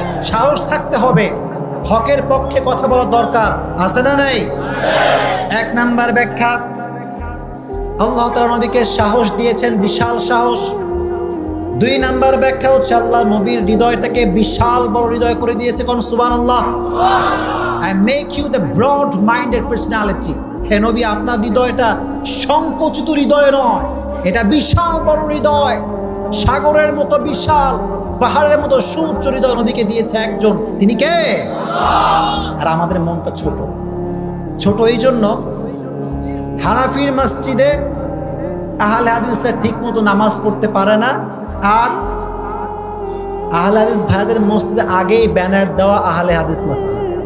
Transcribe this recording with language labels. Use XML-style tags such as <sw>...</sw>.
<bn>সাহস থাকতে হবে, হকের পক্ষে কথা বলার দরকার আছে না নাই? 1 নাম্বার ব্যাখ্যা, আল্লাহ তাআলা নবীকে সাহস দিয়েছেন, বিশাল সাহস। 2 নাম্বার ব্যাখ্যা হচ্ছে আল্লাহ নবীর হৃদয়টাকে বিশাল বড় হৃদয় করে দিয়েছে। কোন সুবহানাল্লাহ।</bn> <en>I make you the broad minded personality.</en> <bn>হে নবী, আপনার হৃদয়টা সংকুচিত হৃদয় নয়, এটা বিশাল বড় হৃদয়। সাগরের মতো বিশাল, পাহাড়ের মতো সুউচ্চ হৃদয় নবীকে দিয়েছে একজন। তিনি কে? আর আমাদের মনটা ছোট। ছোট এই জন্য হানাফির মসজিদে আহলে হাদিসরা ঠিক মতো নামাজ পড়তে পারে না, আর আহলে হাদিস ভাইদের মসজিদে আগেই ব্যানার দেওয়া আহলে হাদিস মসজিদ।</bn>